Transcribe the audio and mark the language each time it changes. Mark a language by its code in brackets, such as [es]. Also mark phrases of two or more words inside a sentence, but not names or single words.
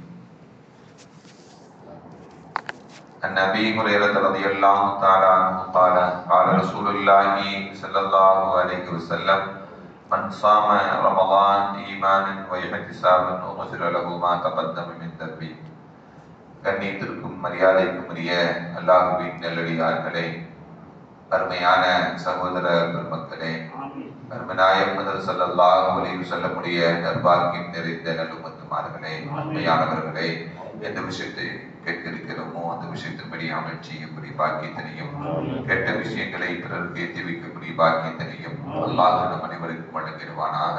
[ar] عن أبي هريرة رضي الله تعالى عنه قال قال رسول الله صلى الله عليه وسلم من صام رمضان إيمانا واحتسابا غفر له ما تقدم من ذنبه. [ta] கண்ணியத்திற்கும் மரியாதைக்கும் உரிய அல்லாஹ்வின் நல்லடியார்களே, அருமையான சகோதர பெருமக்களே, அருமநாயகம் [ar] صلى الله عليه وسلم [ta] நற்பாக்கியம் நிறைந்த நல்லுமத்துமார்களே, உண்மையானவர்களே, எந்த விஷயத்தை கேட்க இருக்கிறோமோ அந்த விஷயத்தின்படி அமல் செய்யக்கூடிய பாக்கியத்தினையும், கெட்ட விஷயங்களை பிறருக்கு ஏற்றி வைக்கக்கூடிய பாக்கியத்தினையும் அல்லாஹ் நம் அனைவருக்கும் வழங்கிடுவானாக.